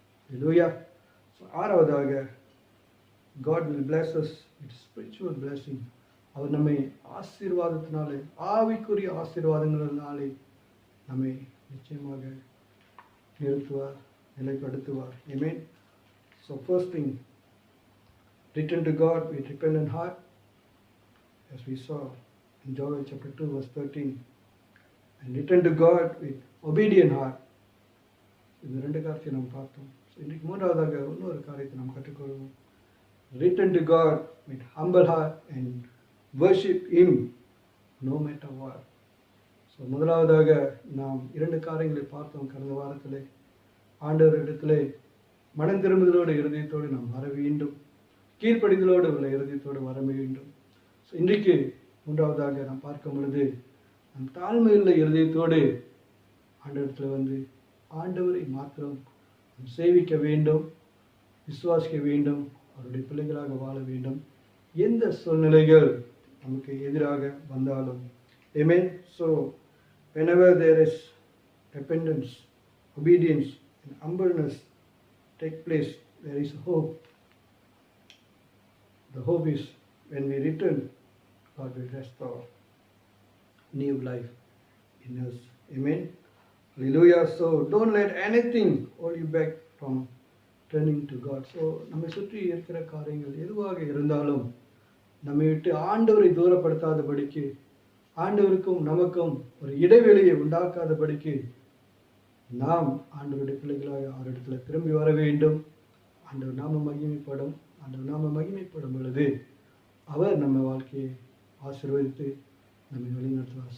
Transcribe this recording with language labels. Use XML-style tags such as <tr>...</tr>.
<ta>ஹல்லேலூயா. ஆறாவதாக,</ta> <en>God will bless us with spiritual blessing.</en> <ta>அவர் நம்மை ஆசீர்வாதத்தினாலே, ஆவிக்குரிய ஆசீர்வாதங்களினாலே நம்மை நிச்சயமாக நிறுத்துவார், நிலைப்படுத்துவார்.</ta> <en>Amen. So first thing, return to God with repentant heart, as we saw in Joel chapter 2 verse 13, and return to God with obedient heart.</en> <ta>இந்த ரெண்டு காரியத்தை நாம் பார்த்தோம். இன்னைக்கு மூன்றாவதாக இன்னொரு காரியத்தை நாம் கற்றுக்கொள்வோம்.</ta> <en>Return to God with humble heart and worship Him no matter what.</en> <ta>So முதலாவதாக நாம் 2 காரியங்களை பார்த்தோம் கடந்த வாரத்திலே. ஆண்டவர் இடத்திலே மனம் திரும்புதலோடு இருதயத்தோடு நாம் வர வேண்டும், கீழ்ப்படிதலோடு உள்ள இருதயத்தோடு வர வேண்டும். ஸோ இன்றைக்கு மூன்றாவதாக நாம் பார்க்கும் பொழுது நம் தாழ்மையுள்ள இருதயத்தோடு ஆண்டவரத்தில் வந்து ஆண்டவரை மாத்திரம் நாம் சேவிக்க வேண்டும், விசுவாசிக்க வேண்டும், அவருடைய பிள்ளைகளாக வாழ வேண்டும். எந்த சூழ்நிலைகள் நமக்கு எதிராக வந்தாலும்.</ta> <en>Amen. So whenever there is repentance, obedience and humbleness take place, there is hope. The hope is when we return, God will restore new life in us. Amen. Hallelujah. So don't let anything hold you back from turning to God.</en> <ta>So நம்மை சுற்றி இருக்கிற காரியங்கள் எதுவாக இருந்தாலும் நம்மை விட்டு ஆண்டவரை தூரப்படுத்தாதபடிக்கு, ஆண்டவருக்கும் நமக்கும் ஒரு இடைவெளியை உண்டாக்காதபடிக்கு நாம் ஆண்டவருடைய பிள்ளைகளாக அவரிடத்தில் திரும்பி வர வேண்டும். ஆண்டவர் நாம மகிமைப்படும். ஆண்டவர் நாம மகிமைப்படும் பொழுது அவர் நம்ம வாழ்க்கையை ஆசீர்வதித்து நம்மை வழிநடத்துவார்.</ta>